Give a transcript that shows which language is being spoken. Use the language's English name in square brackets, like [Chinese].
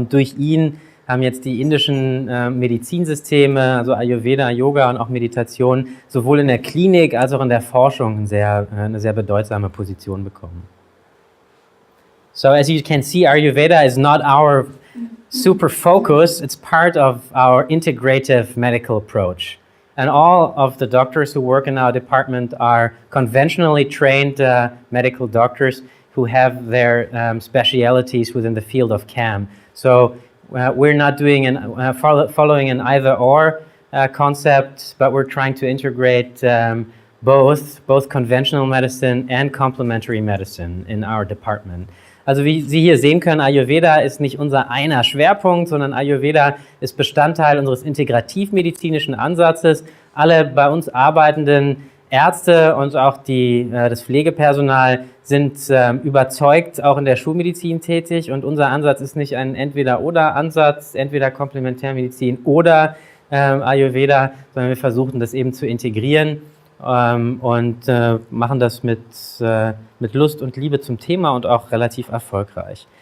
[German] Und durch ihn haben jetzt die indischen Medizinsysteme, also Ayurveda, Yoga und auch Meditation, sowohl in der Klinik als auch in der Forschung eine sehr bedeutsame Position bekommen. [English] So as you can see, Ayurveda is not our super focus, it's part of our integrative medical approach. And all of the doctors who work in our department are conventionally trained medical doctors who have their specialities within the field of CAM. So we're not doing following an either-or concept, but we're trying to integrate both conventional medicine and complementary medicine in our department. [German] Also wie Sie hier sehen können, Ayurveda ist nicht unser einer Schwerpunkt, sondern Ayurveda ist Bestandteil unseres integrativmedizinischen Ansatzes. Alle bei uns arbeitenden Ärzte und auch das Pflegepersonal sind überzeugt auch in der Schulmedizin tätig, und unser Ansatz ist nicht ein Entweder-oder-Ansatz, entweder Komplementärmedizin oder Ayurveda, sondern wir versuchen das eben zu integrieren und machen das mit Lust und Liebe zum Thema und auch relativ erfolgreich.